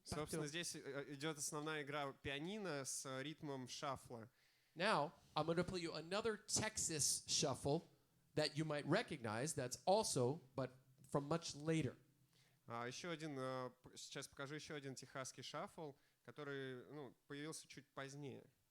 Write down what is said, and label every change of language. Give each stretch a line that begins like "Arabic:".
Russian: Собственно, здесь идет основная игра пианино с ритмом шафла.
English: Now, I'm going to play you another Texas shuffle that you might recognize. That's also, but from much later.
Russian: Еще один, сейчас покажу еще один техасский шафл, который появился чуть позднее.